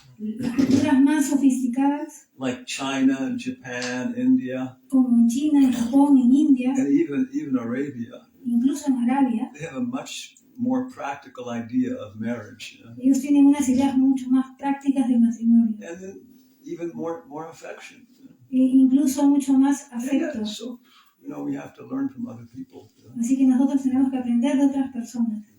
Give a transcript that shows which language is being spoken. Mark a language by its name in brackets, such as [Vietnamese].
[Spanish] Las culturas más sofisticadas, [English] like China, Japan, India, [Spanish] como en China, en Japón, en India, [English] and even Arabia, [Spanish] incluso en Arabia, [English] they have a much more practical idea of marriage, [Spanish] ellos tienen unas ideas mucho más prácticas del matrimonio. [English] and then even more affection. [Spanish] Incluso mucho más [English] Yeah, [Spanish] afecto. [English] so we have to learn from other people. [Spanish] Así que nosotros tenemos que aprender de otras personas.